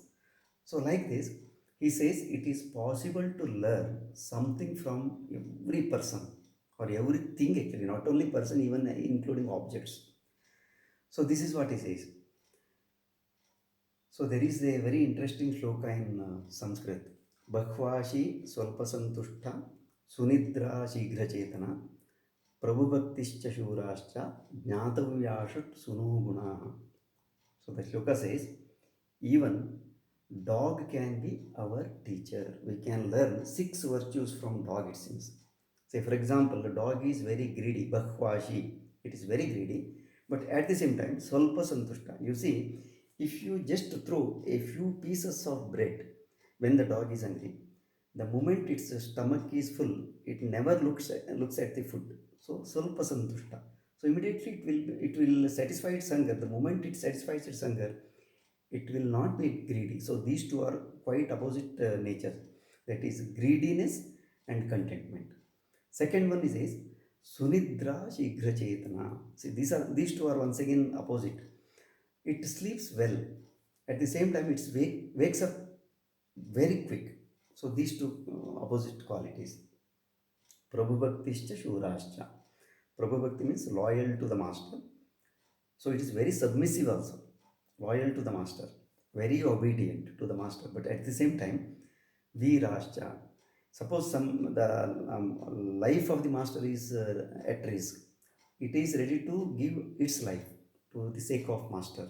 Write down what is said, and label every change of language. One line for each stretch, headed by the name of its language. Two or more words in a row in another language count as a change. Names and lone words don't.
English: So like this, he says it is possible to learn something from every person or everything actually, not only person, even including objects. So this is what he says. So there is a very interesting shloka in Sanskrit.
Sanskrit: बह्वाशी स्वल्पसन्तुष्टः सुनिद्रः शीघ्रचेतनः प्रभुभक्तश्च शूरश्च ज्ञातव्याः षट् शुनो गुणाः.
English: So the shloka says, even dog can be our teacher. We can learn 6 virtues from dog, it seems. Say, for example, the dog is very greedy, bhakvashi. It is very greedy, but at the same time,
Sanskrit: स्वल्प सन्तुष्टः.
English: You see, if you just throw a few pieces of bread when the dog is hungry, the moment its stomach is full, it never looks at the food. So,
Sanskrit: स्वल्प सन्तुष्टः.
English: So immediately it will satisfy its hunger. The moment it satisfies its hunger, it will not be greedy. So these two are quite opposite nature. That is greediness and contentment. Second one is
Sanskrit: सुनिद्रः शीघ्र चेतनः.
English: See, these two are once again opposite. It sleeps well. At the same time, wakes up very quick. So these two opposite qualities.
Sanskrit: प्रभुभक्तश्च शूरश्च.
English: Prabhubhakti means loyal to the master. So it is very submissive also, loyal to the master, very obedient to the master, but at the same time, Virascha. Suppose the life of the master is at risk, it is ready to give its life to the sake of master.